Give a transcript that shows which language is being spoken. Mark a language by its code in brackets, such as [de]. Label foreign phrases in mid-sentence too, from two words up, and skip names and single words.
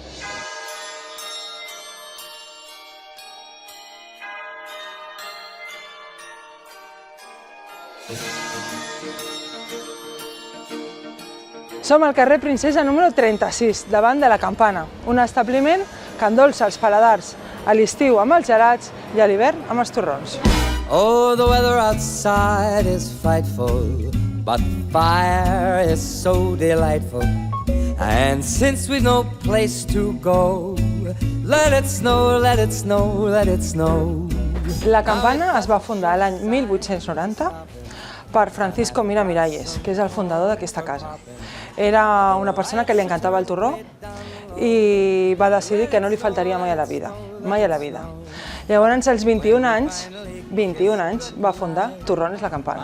[ca] Som al carrer Princesa número 36, davant de la Campana, un establiment que endolça els paladars a l'estiu amb els gelats i a l'hivern amb els torrons. [en] Oh, the weather outside is frightful, but fire is so delightful. And since we've no place to go, let it snow, let it snow, let it snow. [ca] La Campana es va fundar l'any 1890 per Francisco Mira Miralles, que és el fundador d'aquesta casa. Era una persona que li encantava el torró i va decidir que no li faltaria mai a la vida, mai a la vida. Llavors, als 21 anys, va fundar Torrones la Campana.